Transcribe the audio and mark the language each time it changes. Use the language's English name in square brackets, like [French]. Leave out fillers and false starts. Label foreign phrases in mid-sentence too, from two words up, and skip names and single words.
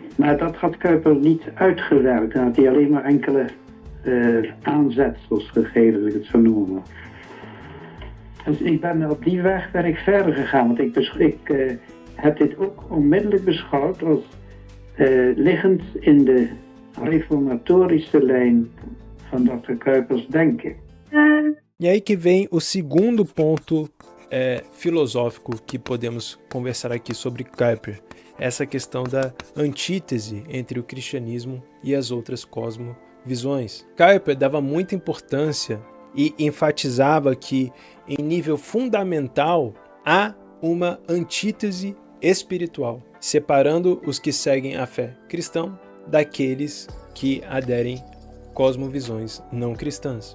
[Dutch] Maar dat had Kuyper niet uitgewerkt, dan had hij alleen maar enkele aanzetsels gegeven, als ik het zo noemen. Dus op die weg ben ik verder gegaan, want ik heb dit ook onmiddellijk beschouwd als liggend in de reformatorische lijn van Dr. Kuypers denken. [Portuguese] E aí que vem o segundo ponto filosófico que podemos conversar aqui sobre Kuyper, essa questão da antítese entre o cristianismo e as outras cosmovisões. Kuyper dava muita importância e enfatizava que, em nível fundamental, há uma antítese espiritual, separando os que seguem a fé cristã daqueles que aderem cosmovisões não cristãs.